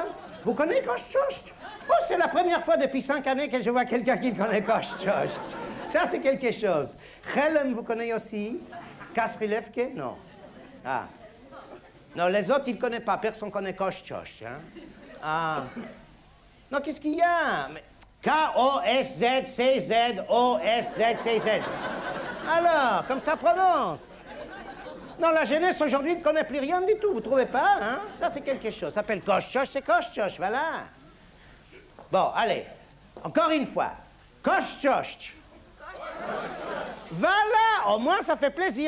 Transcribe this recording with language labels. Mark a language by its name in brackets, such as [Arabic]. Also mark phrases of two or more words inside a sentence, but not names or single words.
[French] Vous connaissez Koshchosh? Oh, c'est la première fois depuis 5 années que je vois quelqu'un qui connaît Koshchosh. Ça, c'est quelque chose. Chelem, vous connaissez aussi? Kasrilevke? Non. Ah. Non, les autres, ils ne connaissent pas. Personne ne connaît Koshchosh, hein? Ah. Non, qu'est-ce qu'il y a? K-O-S-Z-C-Z-O-S-Z-C-Z. Alors, comme ça prononce. Non, la jeunesse aujourd'hui ne connaît plus rien du tout, vous trouvez pas, hein? Ça, c'est quelque chose. Ça s'appelle Koshchosh, c'est Koshchosh, voilà. Bon, allez, encore une fois. Koshchosh. Voilà, au moins ça fait plaisir.